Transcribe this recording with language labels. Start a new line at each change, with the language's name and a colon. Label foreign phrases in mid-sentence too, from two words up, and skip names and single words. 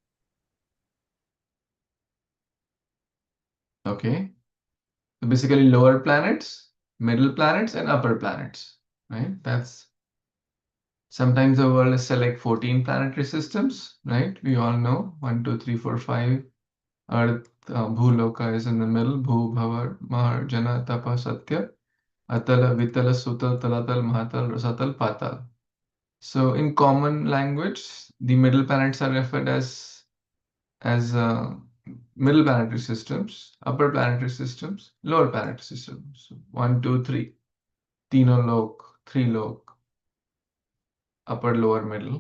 English: Okay, so basically lower planets, middle planets, and upper planets, right? That's sometimes the world is like 14 planetary systems, right? We all know 1, 2, 3, 4, 5. Earth, Bhuloka is in the middle. Bhu, Bhavar, Mahar, Jana, Tapa, Satya. Atala, Vitala, Sutal, Talatal, Mahatal, Rasatal, Patal. So in common language, the middle planets are referred as middle planetary systems, upper planetary systems, lower planetary systems. So 1, 2, 3.
Hindi: Tino lok, 3 lok,
English: upper, lower, middle.